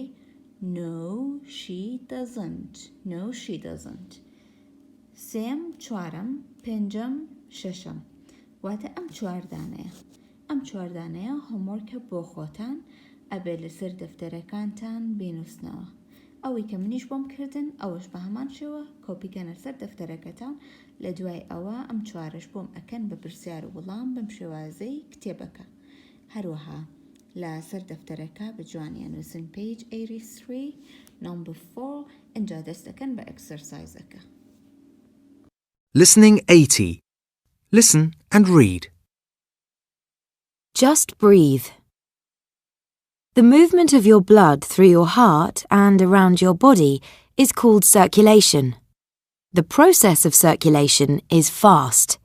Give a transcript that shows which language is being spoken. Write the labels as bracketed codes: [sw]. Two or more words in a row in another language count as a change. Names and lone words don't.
[en] No, she doesn't. No, she doesn't. [ckb] سێم چوارم پێنجەم شەشەم واتە ئەم چواردانەیە ئەم چواردانەیە هۆمۆرکە بۆ خۆتان ئەبێ لەسەر دەفتەرەکانتان بینووسنەوە ئەوەی کە منیش بۆم کردن ئەوەش بە هەمان شێوە کۆپیکەنە سەر دەفتەرەکەتان لە دوای ئەوە ئەم چوارش بۆم ئەکەن بە پرسیار و وەڵام بەم شێوازەی کتێبەکە هەروەها لە سەر دەفتەرەکە بە جوانیان نووسن [en] page 83 number 4 [ckb] اینجا دەستەکەن بە ئەکسەرسایزەکە [en] Listening 80. Listen and read. Just breathe. The movement of your blood through your heart and around your body is called circulation. The process of circulation is fast.